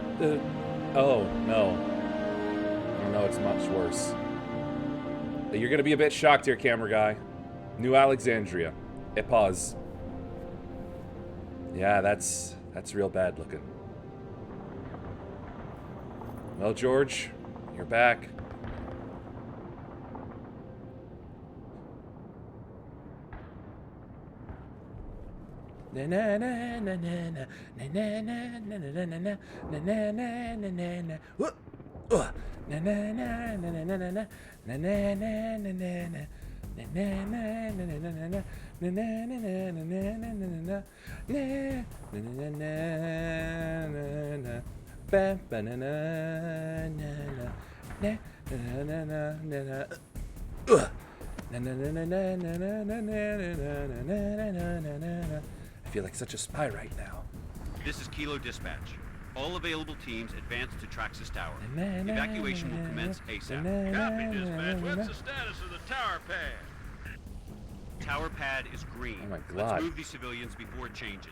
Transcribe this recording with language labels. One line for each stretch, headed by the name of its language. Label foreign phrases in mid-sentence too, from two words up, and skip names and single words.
English: oh, no. Oh, no, it's much worse. You're gonna be a bit shocked here, camera guy. New Alexandria. Pause. Yeah, that's real bad looking. Well, George, you're back. Na na na na na na na na na na na na na na na na na. Na na na na na na na na na na na na na na. Na na na na na na na na. Na na na na na na na na na. Na na na na. Ba ba na na na na. Na na na na na na. Na na na na na na na na na na na na na. I feel like such a spy right now. This is Kilo Dispatch. All available teams advance to Traxxas Tower. Evacuation will commence ASAP. Copy, Dispatch. What's the status of the tower pad? Tower pad is green. Oh my God. Let's move these civilians before it changes.